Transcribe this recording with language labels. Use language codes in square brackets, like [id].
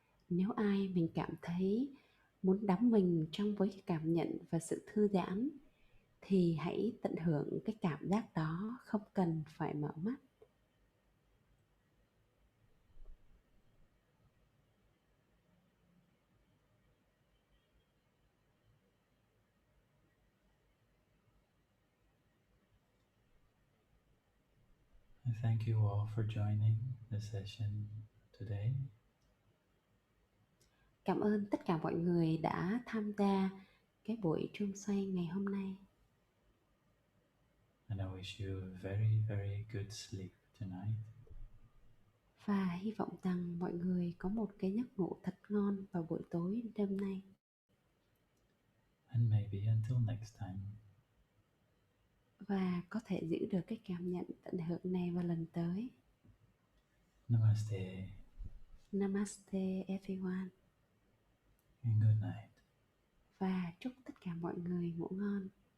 [vi] Nếu ai mình cảm thấy muốn đắm mình trong với cái cảm nhận và sự thư giãn, thì hãy tận hưởng cái cảm giác đó, không cần phải mở mắt. [en] I thank you all for joining the session today. [vi] Cảm ơn tất cả mọi người đã tham gia cái buổi chuông xoay ngày hôm nay. [en] And I wish you a very, very good sleep tonight. [vi] Và hy vọng rằng mọi người có một cái giấc ngủ thật ngon vào buổi tối đêm nay. [en] And maybe until next time. [vi] Và có thể giữ được cái cảm nhận tận hưởng này vào lần tới. [en] Namaste. Namaste everyone. And good night. [vi] Và chúc tất cả mọi người ngủ ngon.